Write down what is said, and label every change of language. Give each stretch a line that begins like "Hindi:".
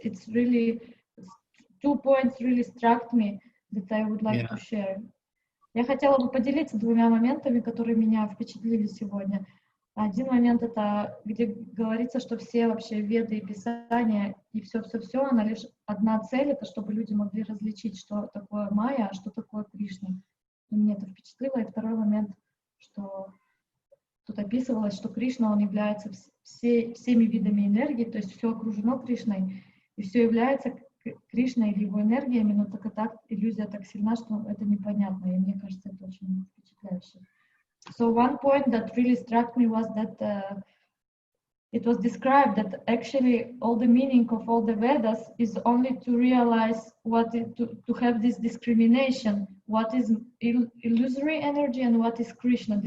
English: It's really 2 points really struck me that I would like to share.
Russian: Я хотела бы поделиться 2 моментами, которые меня впечатлили сегодня. Один момент — это где говорится, что все вообще веды и писания и все, она лишь одна цель — это чтобы люди могли различить, что такое майя, а что такое Кришна. И меня это впечатлило. И второй момент, что тут описывалось, что Кришна, он является всеми видами энергии, то есть все окружено Кришной, и все является Кришной или его энергиями, но только так иллюзия так сильна, что это непонятно, и мне кажется, это очень впечатляюще.
English: So one point that really struck me was that it was described that actually all the meaning of all the Vedas is only to realize what is, to have this discrimination, what is illusory energy and what is Krishna.